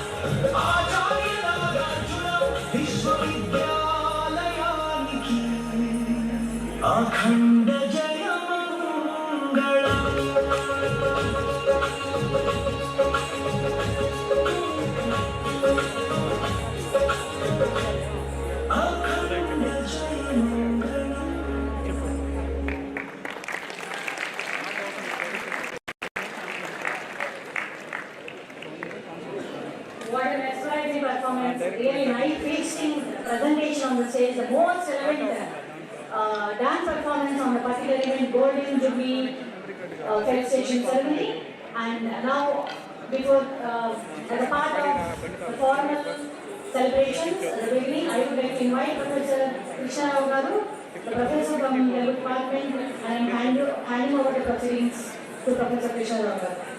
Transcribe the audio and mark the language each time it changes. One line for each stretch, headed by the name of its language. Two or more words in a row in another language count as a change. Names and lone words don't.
Telugu: Acharya Nagarjuna Vishwavidyalayani అఖండ జయమంగళం అఖండ జయమంగళం.
English: What an mesmerizing performance, really nice feasting presentation on the stage, the most relevant dance performance on the particular event, Golden Jubilee felicitation ceremony. And now, before, as a part of the formal celebrations at the beginning, I would like to invite Professor Krishna Rao Garu, the professor from the Telugu department, and I'm handing over the proceedings to Professor Krishna Rao Garu.